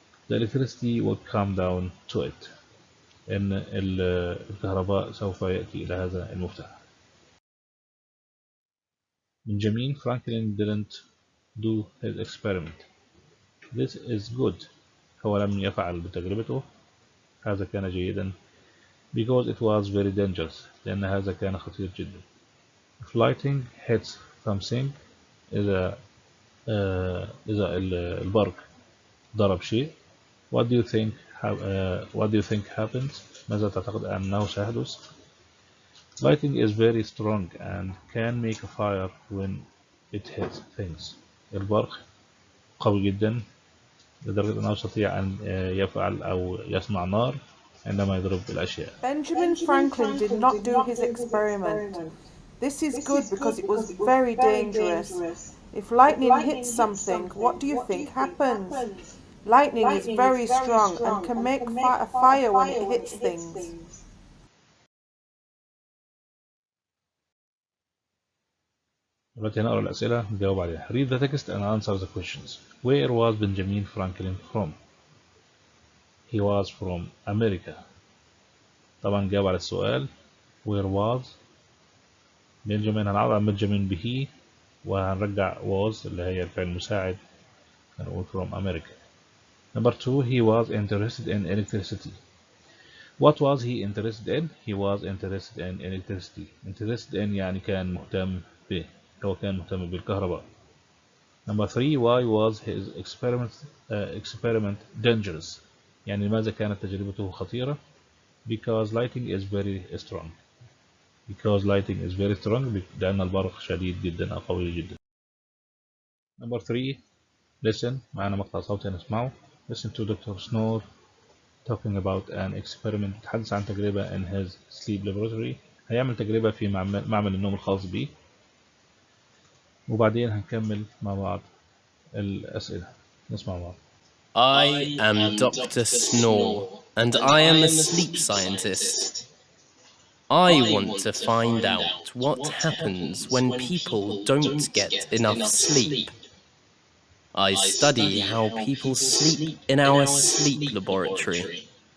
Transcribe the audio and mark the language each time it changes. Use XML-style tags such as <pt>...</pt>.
<en>The electricity would come down to it.</en> <ar>إن الكهرباء سوف يأتي إلى هذا المفتاح.</ar> <en>Benjamin Franklin didn't do his experiment. This is good.</en> <ar>هو لم يفعل بتجربته. هذا كان جيدا.</ar> <en>Because it was very dangerous.</en> <ar>لأن هذا كان خطير جدا.</ar> <en>If lightning hits something.</en> <ar>إذا البرق ضرب شيء.</ar> <en>What do you think happens?</en> <ar>ماذا تعتقد أنه سيحدث؟</ar> <en>Lightning is very strong and can make a fire when it hits things.</en> <ar>البرق قوي جدا لدرجة أنه يستطيع أن يفعل أو يصنع نار عندما يضرب الأشياء.</ar> <en>Benjamin Franklin did not do his experiment. This is good because it was very dangerous. If lightning hits something, what do you think happens? Lightning is very strong and can make a fire when it hits things.</en> <ar>دلوقتي هنقرا الأسئلة نجاوب عليها.</ar> <en>Read the text and answer the questions. Where was Benjamin Franklin from? He was from America.</en> <ar>طبعا جاوب على السؤال</ar> <en>where was Benjamin.</en> <ar>هنعوض عن Benjamin به وهنرجع was اللي هي الفعل المساعد، هنقول</ar> <en>from America. Number 2, he was interested in electricity. What was he interested in? He was interested in electricity.</en> <ar>Interested in يعني كان مهتم به، هو كان مهتم بالكهرباء.</ar> <en>Number 3, why was his experiment dangerous?</en> <ar>يعني لماذا كانت تجربته خطيرة؟</ar> <en>Because lighting is very strong. Because lighting is very strong</en> <ar>لأن البرق شديد جدا أو قوي جدا.</ar> <en>Number 3, listen.</en> <ar>معنا مقطع صوتي نسمعه.</ar> <en>Listen to Dr. Snore talking about an experiment.</en> <ar>يتحدث عن تجربة</ar> <en>in his sleep laboratory.</en> <ar>هيعمل تجربة في معمل النوم الخاص بيه. وبعدين هنكمل مع بعض الأسئلة. نسمع بعض.</ar> <en>I am Dr. Snore, and I am a sleep scientist. I want to find out what happens when people don't get enough sleep. I study how people sleep in our sleep laboratory.</en>